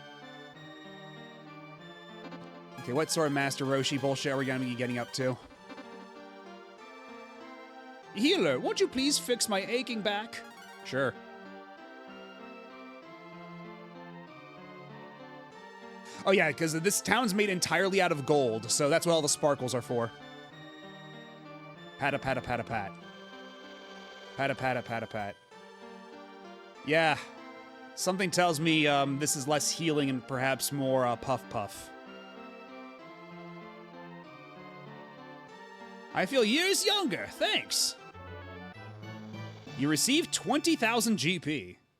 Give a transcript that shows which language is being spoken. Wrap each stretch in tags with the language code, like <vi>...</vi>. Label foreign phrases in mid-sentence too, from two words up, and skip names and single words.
<en>Okay, what sort of Master Roshi bullshit are we gonna be getting up to? Healer, won't you please fix my aching back? Sure. Oh yeah, because this town's made entirely out of gold, so that's what all the sparkles are for. Pat a pat a pat a pat. Pat a pat a pat a pat. Yeah. Something tells me this is less healing and perhaps more puff puff. I feel years younger, thanks. You received 20,000 GP.</en>